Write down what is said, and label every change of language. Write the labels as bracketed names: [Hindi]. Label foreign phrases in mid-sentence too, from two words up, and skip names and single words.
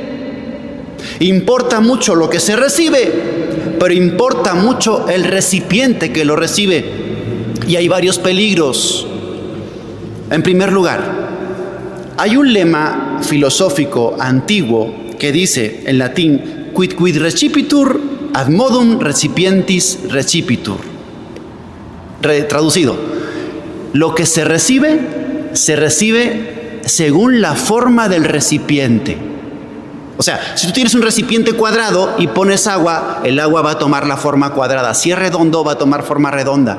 [Spanish] Importa mucho lo que se recibe, pero importa mucho el recipiente que lo recibe. Y hay varios peligros. En primer lugar, hay un lema filosófico antiguo que dice en latín: [Latin] quid recipitur, ad modum recipientis recipitur. [Spanish] Traducido, lo que se recibe según la forma del recipiente. O sea, si tú tienes un recipiente cuadrado y pones agua, el agua va a tomar la forma cuadrada. Si es redondo, va a tomar forma redonda.